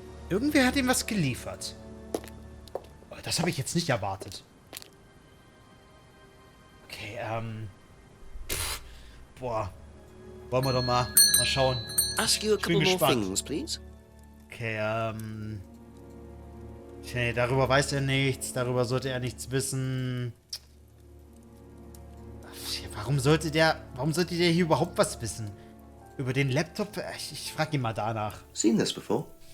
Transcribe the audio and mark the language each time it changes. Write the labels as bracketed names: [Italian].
[German] Irgendwer hat ihm was geliefert. Oh, das habe ich jetzt nicht erwartet. Okay, boah. Wollen wir doch mal schauen. [English] Ask you a couple more things, please. [German] Okay, okay, darüber weiß er nichts. Darüber sollte er nichts wissen. Warum sollte der hier überhaupt was wissen? Über den Laptop? Ich frage ihn mal danach. [English] Seen this before?